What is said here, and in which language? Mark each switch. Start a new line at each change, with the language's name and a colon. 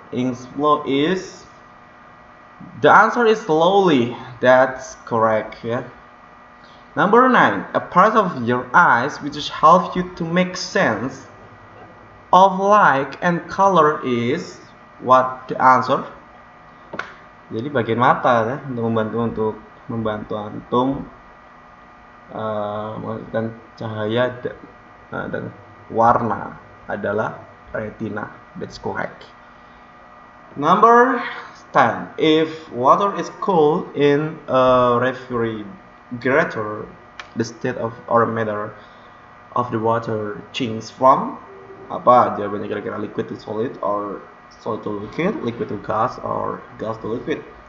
English: Ink flow is, the answer is slowly. That's correct, ya. Number 9. A part of your eyes which helps you to make sense of light and color is what? The answer.
Indonesian: Jadi bagian mata, ya, untuk membantu antum menghasilkan cahaya dan warna adalah retina.
English: That's correct. Number 10. If water is cooled in a refrigerator, the state of or matter of the water changes from
Indonesian: apa? Jawabannya kira-kira
English: liquid to solid, or solid to liquid, liquid to gas, or gas to liquid.